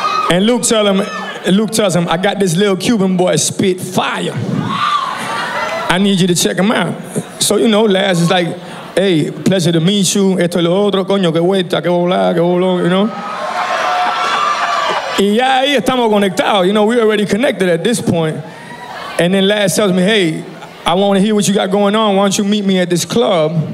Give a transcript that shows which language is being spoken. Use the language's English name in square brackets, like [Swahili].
[English] And Luke tells him, I got this little Cuban boy spit fire. I need you to check him out. So, you know, Laz is like, hey, pleasure to meet you. [Spanish] Esto es lo otro, coño, que vuelta, que volá, que voló, you know? Y ya ahí estamos conectados. [English] You know, we already connected at this point. And then Laz tells me, hey, I want to hear what you got going on. Why don't you meet me at this club?